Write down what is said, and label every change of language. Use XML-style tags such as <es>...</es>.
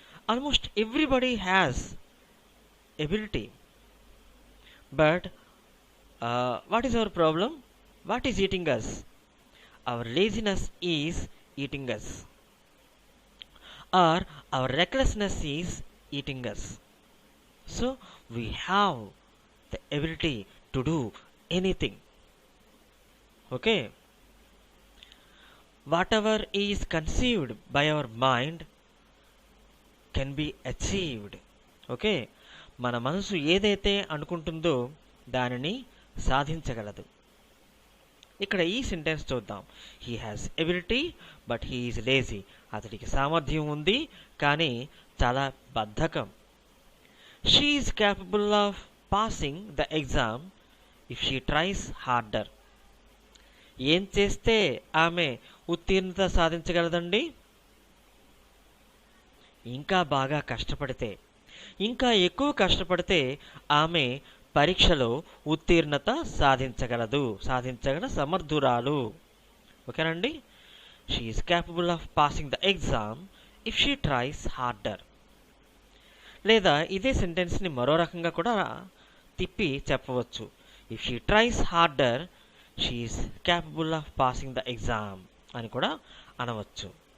<en>Almost everybody has ability, but what is our problem? What is eating us? Our laziness is eating us, or our recklessness is eating us. So we have the ability to do anything. Okay? Whatever is conceived by our mind can be achieved. Okay?</en> <te>మన మనసు ఏదైతే అనుకుంటుందో దానిని సాధించగలదు. ఇక్కడ ఈ sentence చూద్దాం.</te> <en>He has ability but he is lazy.</en> <te>అతడికి సామర్థ్యం ఉంది కానీ చాలా బద్ధకం.</te> <en>She is capable of passing the exam if she tries harder.</en> <te>ఏం చేస్తే ఆమె ఉత్తీర్ణత సాధించగలదండి? ఇంకా బాగా కష్టపడితే, ఇంకా ఎక్కువ కష్టపడితే ఆమె పరీక్షలో ఉత్తీర్ణత సాధించగలదు, సాధించగల సమర్థురాలు. ఓకేనండి?</te> <en>She is capable of passing the exam if she tries harder.</en> <te>లేదా ఇదే సెంటెన్స్ని మరో రకంగా కూడా తిప్పి చెప్పవచ్చు.</te> <en>if she tries harder she is capable of passing the exam</en> <te>అని కూడా అనవచ్చు.</te>